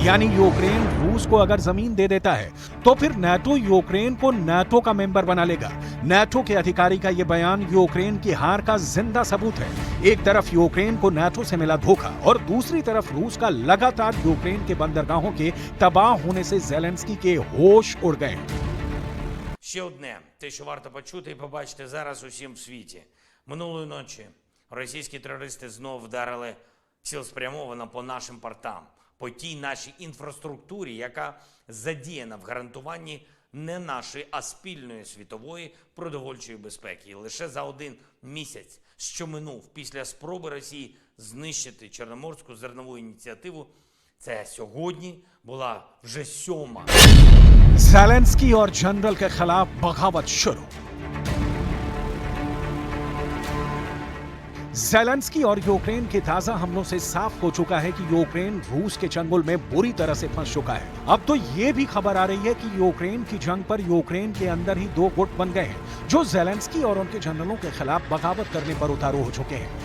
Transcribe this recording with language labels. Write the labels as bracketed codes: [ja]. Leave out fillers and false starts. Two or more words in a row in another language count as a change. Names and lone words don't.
[hi] यानी यूक्रेन रूस को अगर जमीन दे देता है तो फिर नाटो यूक्रेन को नाटो का मेंबर बना लेगा। नाटो के अधिकारी का यह बयान यूक्रेन की हार का जिंदा सबूत है। एक तरफ यूक्रेन को नाटो से मिला धोखा और दूसरी तरफ रूस का लगातार यूक्रेन के बंदरगाहों के तबाह होने से ज़ेलेंस्की के होश उड़ गए। [uk] Ще одне, те, що варто почути і побачити зараз усім в світі. Минулої ночі російські терористи знов вдарили цілеспрямовано по нашим портам, по тій нашій інфраструктурі, яка задіяна в гарантуванні не нашої, а спільної світової продовольчої безпеки. І лише за один місяць, що минув після спроби Росії знищити Чорноморську зернову ініціативу, це сьогодні була вже 7-ма. [hi] ज़ेलेंस्की और जनरल के खिलाफ बगावत शुरू। ज़ेलेंस्की और यूक्रेन के ताजा हमलों से साफ हो चुका है कि यूक्रेन रूस के चंगुल में बुरी तरह से फंस चुका है। अब तो ये भी खबर आ रही है कि यूक्रेन की जंग पर यूक्रेन के अंदर ही 2 गुट बन गए हैं जो ज़ेलेंस्की और उनके जनरलों के खिलाफ बगावत करने पर उतारू हो चुके हैं।